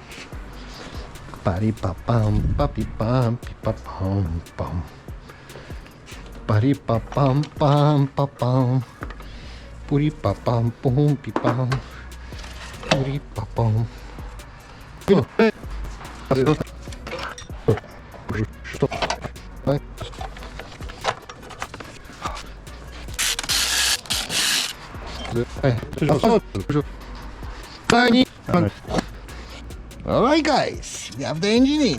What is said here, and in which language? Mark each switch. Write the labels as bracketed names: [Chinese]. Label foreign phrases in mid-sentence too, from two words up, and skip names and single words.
[English] Pari pa pam papi pam pi pa pam pam. Pari pa pam pam pa pam. Puri pa pam pum pi pam. Puri pa pam. Stop. Alright guys, we have the engine in.